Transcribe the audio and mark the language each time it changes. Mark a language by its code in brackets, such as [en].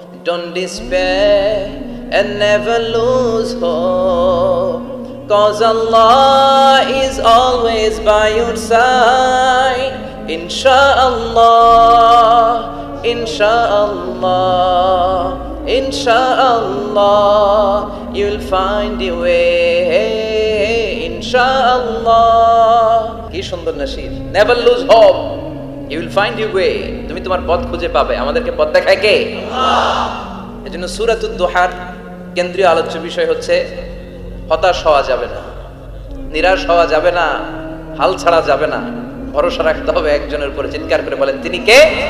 [en] Don't despair and never lose hope, 'cause Allah is always by your side. Inshallah, inshallah, inshallah, you'll find your way. Inshallah, [bn] কি সুন্দর nasheed. [en] Never lose hope, you will find your way. [bn] তুমি তোমার পথ খুঁজে পাবে। আমাদেরকে পথ দেখায় কে? আল্লাহ। এজন্য সূরাতুদ দোহার কেন্দ্রীয় আলোচ্য বিষয় হচ্ছে হতাশ হওয়া যাবে না, নিরাশ হওয়া যাবে না, হাল ছাড়া যাবে না, ভরসা রাখতে হবে একজনের উপরে। চিৎকার করে বলেন, তিনি কে?